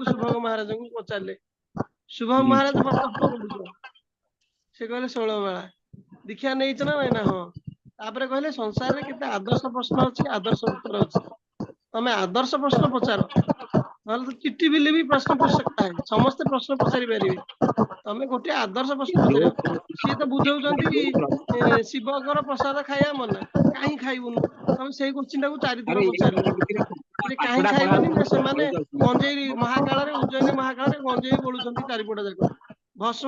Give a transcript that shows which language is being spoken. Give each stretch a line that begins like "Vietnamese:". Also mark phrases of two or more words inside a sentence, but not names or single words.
Odia: ଶୁଭଗ ମହାରାଜଙ୍କୁ ପଚାରିଲେ। ଶୁଭଗ ହୁଁ। ମହାରାଜ କଣ ପଢୁଛ? ସେ କହିଲେ 16 ମାଳା। ଦୀକ୍ଷା ନେଇଛ ନା ନାଇଁ? ନା ହଁ। ତାପରେ କହିଲେ ସଂସାରରେ କେତେ ଆଦର୍ଶ ପ୍ରଶ୍ନ ଅଛି, ଆଦର୍ଶ ଉତ୍ତର ଅଛି, ତମେ ଆଦର୍ଶ ପ୍ରଶ୍ନ ପଚାର, ନହେଲେ ତ ଚିଠି ବିଲି ବି ପ୍ରଶ୍ନ
Hindi: पूछ सकता है,
Odia: ସମସ୍ତେ ପ୍ରଶ୍ନ ପଚାରି ପାରିବେ, ତମେ ଗୋଟେ ଆଦର୍ଶ ପ୍ରଶ୍ନ ଯୋଉ ପଚାରିବ। ସିଏ ତ ବୁଝଉଛନ୍ତି ଶିବଙ୍କର ପ୍ରସାଦ ଖାଇବା ମନା, କାହିଁ ଖାଇବୁନୁ? ତମେ ସେଇ କୋଶ୍ଚିନ୍ ଟାକୁ 4 ଥର ଆରେ ଏଇ ପଚାରିଲ ପରିପ୍ରେକ୍ଷୀରେ ଯେ କାହିଁ ପାଠଟା ପଢା ଖାଇବନି? ହଉଛି ନା ବୋଲି ସେମାନେ କଳି ଯାଉଛନ୍ତି। ଗଞ୍ଜେଇ ମହାକାଳରେ, ଉଜ୍ଜୟିନୀ ମହାକାଳରେ ଗଞ୍ଜେଇ ବୋଳୁଛନ୍ତି ଚାରିପଟ ଯାକ, ଭସ୍ମ